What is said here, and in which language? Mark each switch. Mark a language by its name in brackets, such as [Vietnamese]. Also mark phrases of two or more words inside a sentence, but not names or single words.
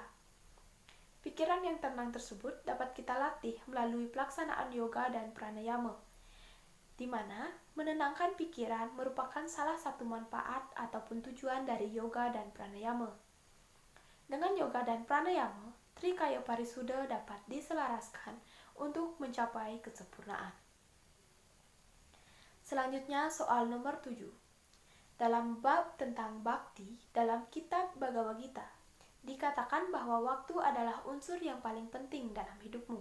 [Indonesian] Pikiran yang tenang tersebut dapat kita latih melalui pelaksanaan yoga dan pranayama, di mana menenangkan pikiran merupakan salah satu manfaat ataupun tujuan dari yoga dan pranayama. Dengan yoga dan pranayama, trikaya parisuda dapat diselaraskan untuk mencapai kesempurnaan. Selanjutnya soal nomor 7. Dalam bab tentang bakti dalam kitab Bhagavad Gita, dikatakan bahwa waktu adalah unsur yang paling penting dalam hidupmu.